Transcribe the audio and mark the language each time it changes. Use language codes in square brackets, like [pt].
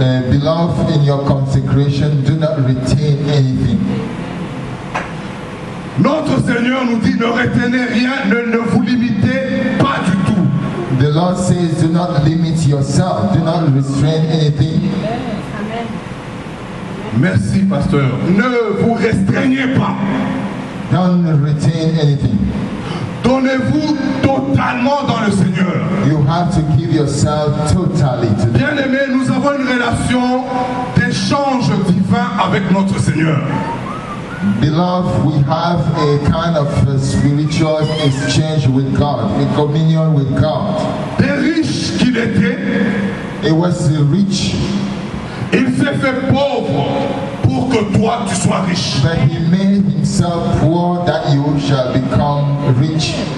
[en] Beloved, in your consecration, do not retain anything. [fr] Notre Seigneur nous dit ne retenez rien, ne vous limitez pas du tout. [en] The Lord says, do not limit yourself, do not restrain anything. [fr] Merci, pasteur. Ne vous restreignez pas. [en] Don't retain anything. [fr] Donnez-vous totalement dans le Seigneur. [en] You have to give yourself totally to the [fr] Bien-aimé, nous avons une relation d'échange divin avec notre Seigneur. [en] Beloved, we have a kind of spiritual exchange with God, a communion with God. [fr] Des riches qu'il était, [en] It was rich, [fr] il s'est fait pauvre pour que toi tu sois riche. [en] but he made himself poor that you shall become rich,